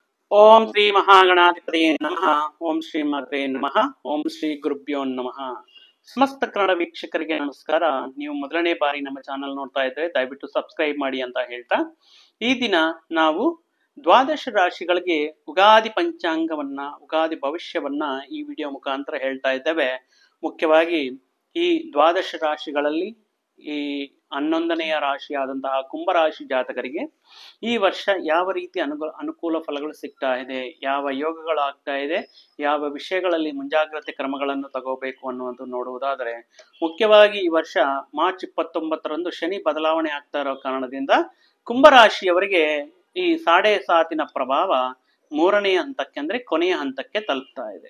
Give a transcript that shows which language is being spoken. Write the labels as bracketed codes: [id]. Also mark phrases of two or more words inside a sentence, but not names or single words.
[sa] ಓಂ ಶ್ರೀ ಮಹಾಗಣಾಧಿಪತಿಯೇ ನಮಃ. ಓಂ ಶ್ರೀ ಮಾತ್ರೇ ನಮಃ. ಓಂ ಶ್ರೀ ಗುರುಭ್ಯೋ ನಮಃ. [kn] ಸಮಸ್ತ ಕನ್ನಡ ವೀಕ್ಷಕರಿಗೆ ನಮಸ್ಕಾರ. ನೀವು ಮೊದಲನೇ ಬಾರಿ ನಮ್ಮ ಚಾನಲ್ ನೋಡ್ತಾ ಇದ್ರೆ ದಯವಿಟ್ಟು ಸಬ್ಸ್ಕ್ರೈಬ್ ಮಾಡಿ ಅಂತ ಹೇಳ್ತಾ, ಈ ದಿನ ನಾವು ದ್ವಾದಶ ರಾಶಿಗಳಿಗೆ ಉಗಾದಿ ಪಂಚಾಂಗವನ್ನ, ಉಗಾದಿ ಭವಿಷ್ಯವನ್ನ ಈ ವಿಡಿಯೋ ಮುಖಾಂತರ ಹೇಳ್ತಾ ಇದ್ದೇವೆ. ಮುಖ್ಯವಾಗಿ ಈ ದ್ವಾದಶ ರಾಶಿಗಳಲ್ಲಿ ಈ 11ನೆಯ ರಾಶಿಯಾದಂತಹ ಕುಂಭರಾಶಿ ಜಾತಕರಿಗೆ ಈ ವರ್ಷ ಯಾವ ರೀತಿ ಅನುಕೂಲ ಫಲಗಳು ಸಿಗ್ತಾ ಇದೆ, ಯಾವ ಯೋಗಗಳಾಗ್ತಾ ಇದೆ, ಯಾವ ವಿಷಯಗಳಲ್ಲಿ ಮುಂಜಾಗ್ರತೆ ಕ್ರಮಗಳನ್ನು ತಗೋಬೇಕು ಅನ್ನುವಂಥ ನೋಡುವುದಾದರೆ, ಮುಖ್ಯವಾಗಿ ಈ ವರ್ಷ ಮಾರ್ಚ್ 29ರಂದು ಶನಿ ಬದಲಾವಣೆ ಆಗ್ತಾ ಇರೋ ಕಾರಣದಿಂದ ಕುಂಭರಾಶಿಯವರಿಗೆ ಈ ಸಾಡೆ ಸಾತಿನ ಪ್ರಭಾವ 3ನೇ ಹಂತಕ್ಕೆ ಅಂದ್ರೆ ಕೊನೆಯ ಹಂತಕ್ಕೆ ತಲುಪ್ತಾ ಇದೆ.